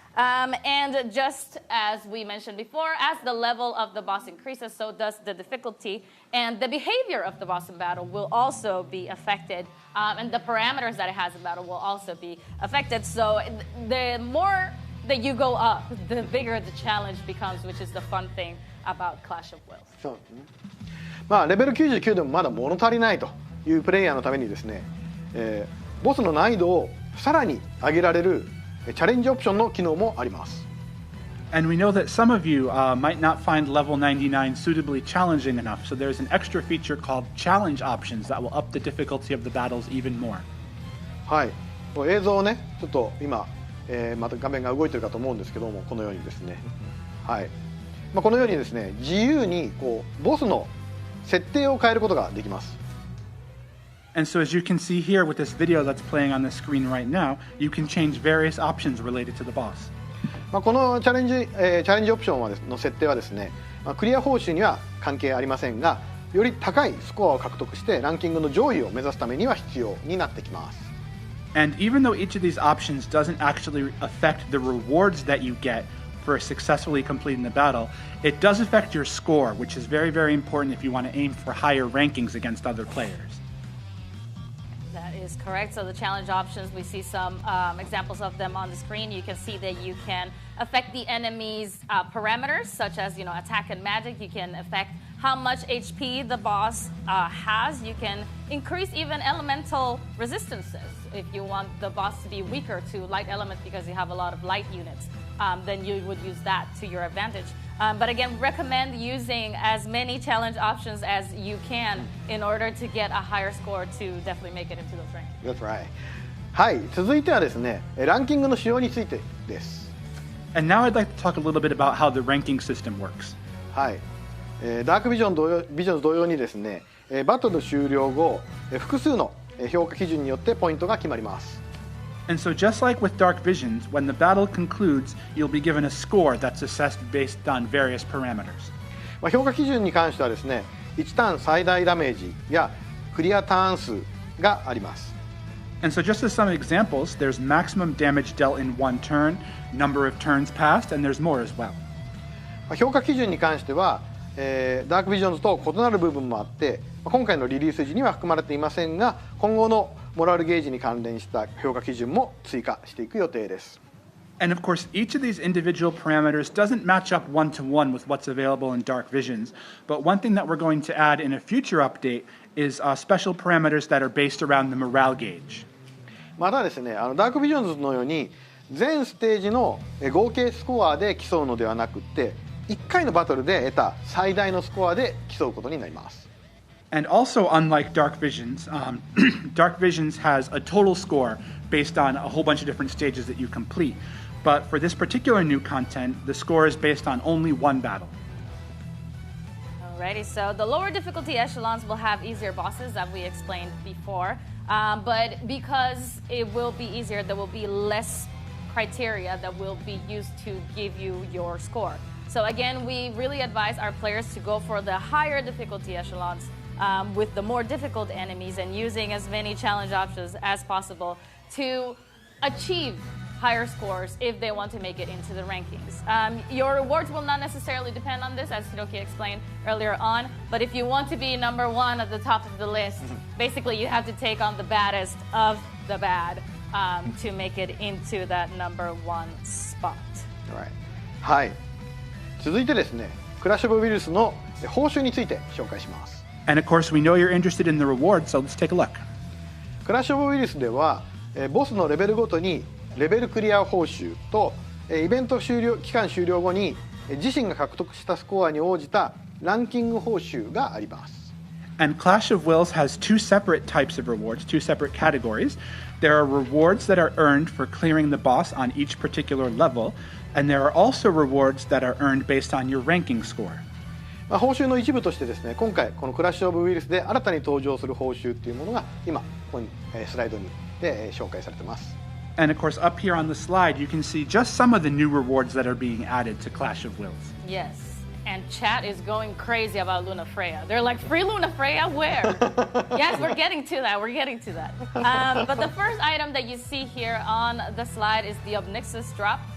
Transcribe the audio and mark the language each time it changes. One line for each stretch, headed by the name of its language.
English: And just as we mentioned before, as the level of the boss increases, so does the difficulty, and the behavior of the boss in battle will also be affected, and the parameters that it has in battle will also be affected. So the more that you go up, the bigger the challenge becomes, which is the fun thing about Clash of Wills.
Japanese: そうですね。まあレベル99でもまだ物足りないというプレイヤーのためにですね、ボスの難易度をさらに上げられるチャレンジオプションの機能もあります。
English: And we know that some of you might not find level 99 suitably challenging enough, so there's an extra feature called challenge options that will up the difficulty of the battles even more.
Japanese: はい、映像をね、ちょっと今、また画面が動いてるかと思うんですけども、このようにですね、はい、このようにですね、自由にボスの設定を変えることができます。
English: And so as you can see here with this video that's playing on the screen right now, you can change various options related to the boss.
Japanese: このチャレンジオプションの設定はですね、クリア報酬には関係ありませんが、より高いスコアを獲得してランキングの上位を目指すためには必要になってきます。
English: And even though each of these options doesn't actually affect the rewards that you get for successfully completing the battle, it does affect your score, which is very, very important if you want to aim for higher rankings against other players. That is correct. So the challenge options, we see some examples of them on the screen. You can see that you can affect the enemy's parameters, such as attack and magic. You can affect how much HP the boss has. You can increase even elemental resistances if you want the boss to be weaker to light elements because you have a lot of light units then you would use that to your advantage. But again, recommend using as many challenge options as you can in order to get a higher score to definitely make it into those rankings. That's right.
Japanese: はい、続いてはですね、ランキングの仕様についてです。
English: And now I'd like to talk a little bit about how the ranking system works.
Japanese: はい、ダークビジョン同様にですね、バトル終了後、複数の評価基準によってポイントが決まります。
English: And so just like with Dark Visions, when the battle concludes, you'll be given a score that's assessed based on various parameters.
Japanese: 評価基準に関してはですね、1ターン最大ダメージやクリアターン数があります。
English: And so just as some examples, there's maximum damage dealt in one turn, number of turns passed, and there's more as well.
Japanese: 評価基準に関しては、ダークビジョンズと異なる部分もあって、今回のリリース時には含まれていませんが、今後のモラルゲージに関連した評価基準も追加していく予定です。
English: And of course, each of these individual parameters doesn't match up one-to-one with what's available in Dark Visions, but one thing that we're going to add in a future update is special parameters that are based around the morale gauge.
Japanese: またですね、ダークビジョンズのように全ステージの合計スコアで競うのではなくって、1回のバトルで得た最大のスコアで競うことになります。
English: And also, unlike Dark Visions, Dark Visions has a total score based on a whole bunch of different stages that you complete. But for this particular new content, the score is based on only one battle. Alrighty, so the lower difficulty echelons will have easier bosses, as we explained before. But because it will be easier, there will be less criteria that will be used to give you your score. So again, we really advise our players to go for the higher difficulty echelons with the more difficult enemies and using as many challenge options as possible to achieve higher scores if they want to make it into the rankings. Your rewards will not necessarily depend on this, as Hiroki explained earlier on, but if you want to be number one at the top of the list, basically you have to take on the baddest of the bad to make it into that number one spot. Right.
Japanese: はい。続いてですね、クラッシュ・オブ・ウイルスの報酬について紹介します。
English: And of course, we know you're interested in the rewards, so let's take a look.
Japanese: クラッシュ・オブ・ウイルスでは、ボスのレベルごとにレベルクリア報酬とイベント期間終了後に自身が獲得したスコアに応じたランキング報酬があります。
English: And Clash of Wills has two separate types of rewards, two separate categories. There are rewards that are earned for clearing the boss on each particular level, and there are also rewards that are earned based on your ranking score.
Japanese: 報酬の一部としてですね、今回このクラッシュ・オブ・ウイルスで新たに登場する報酬っていうものが今ここにスライドにで紹介されています。
English: And of course, up here on the slide, you can see just some of the new rewards that are being added to Clash of Wills. Yes, and chat is going crazy about Luna Freya. They're like, free Luna Freya? Where? Yes, we're getting to that. We're getting to that. But the first item that you see here on the slide is the Obnixus drop.